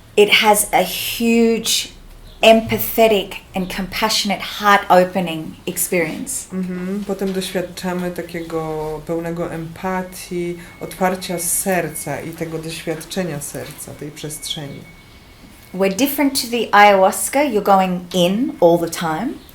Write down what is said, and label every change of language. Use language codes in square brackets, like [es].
[en] It has a huge empathetic and compassionate heart opening experience. [pl] Potem doświadczamy takiego pełnego empatii, otwarcia serca i tego doświadczenia serca, tej przestrzeni. [en] We're different to the ayahuasca, you're going in all the time.